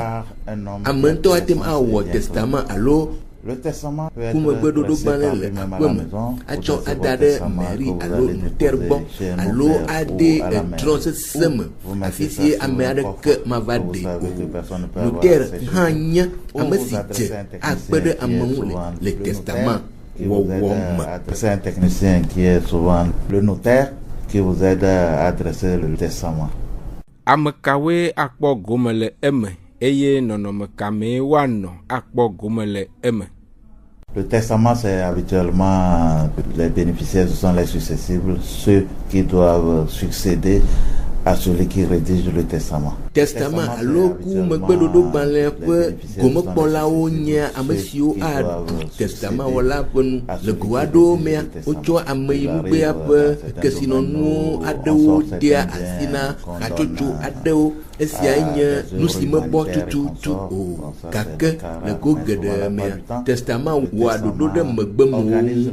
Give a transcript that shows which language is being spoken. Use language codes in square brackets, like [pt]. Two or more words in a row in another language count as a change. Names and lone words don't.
[ee] Ame ŋutɔ ate ŋu awɔ testament alo kumegbe dodo gbalẽ le aƒe me atsɔ ada ɖe mairie alo notaire gbɔ alo ade edrɔ̃ sesẽ me afi si ame aɖeke mava ɖe o. Notaire hã nye ame si dze akpe ɖe ame ŋu le testament wɔwɔ me. [fr] C'est un technicien qui est souvent le notaire qui vous aide à dresser le testament. [ee] Ame kawoe akpɔ gome le eme eye nɔnɔme kamee woanɔ akpɔ gome le eme. [fr] Le testament, c'est habituellement les bénéficiaires, ce sont les successibles, ceux qui doivent succéder à celui qui rédige le testament. [ee] Testament alo kumegbe dodo gbalẽ ƒe gomekpɔlawo nye ame siwo aɖu testament wɔla ƒe nu le go aɖewo mea wotsɔ ameyinugbea ƒe kesinɔnuwo aɖewo dea asi na hatsotso aɖewo. Esia nye nu si mebɔ tututu o gake le go geɖe mea testament wɔa ɖoɖo ɖe megbemewo ŋu.